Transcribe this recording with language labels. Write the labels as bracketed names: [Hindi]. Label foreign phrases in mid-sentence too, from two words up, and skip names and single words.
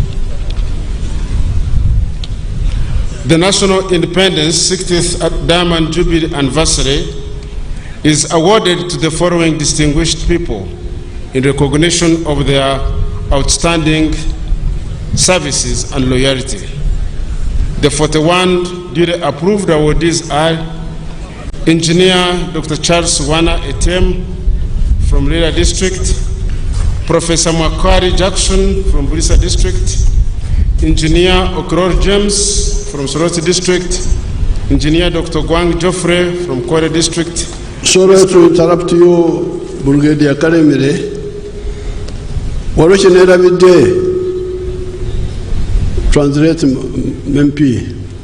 [English] The National Independence 60th Diamond Jubilee Anniversary is awarded to the following distinguished people in recognition of their outstanding services and loyalty. The 41 duly approved awardees are Engineer Dr. Charles Wana Etem from Lira District, Professor Makwari Jackson from Bulisa District, Engineer Okror James from Soroti District, Engineer Dr. Gwang Joffrey from Kwale District. Sorry to interrupt you, Brigadier Karemire. Waroshenera midday. Translate MP.